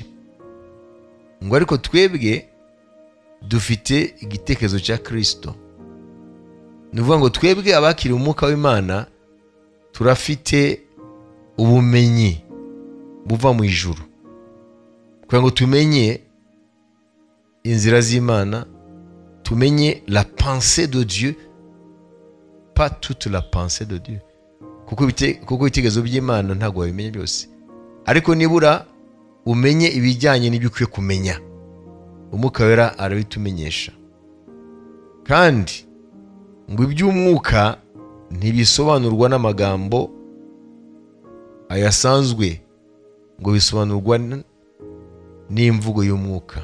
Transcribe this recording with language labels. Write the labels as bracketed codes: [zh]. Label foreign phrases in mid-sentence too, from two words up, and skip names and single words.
[rw] Ngo ariko twebwe dufite igitekerezo cya Kristo. Nuvuga ngo twebwe abakiri umwuka w'Imana turafite ubumenyi buva mu ijuru, kugira ngo tumenye inzira z'Imana, tumenye [fr] la pensée de Dieu, pas toute la pensée de Dieu, [rw] kuko ibitekerezo by'Imana ntabwo wabimenye byose, ariko nibura umenye ibijyanye n'ibyo ukwiye kumenya. Umwuka wera arabitumenyesha. Kandi ngo iby'umwuka ntibisobanurwa n'amagambo ayasanzwe, ngo bisobanurwa n'imvugo y'umwuka.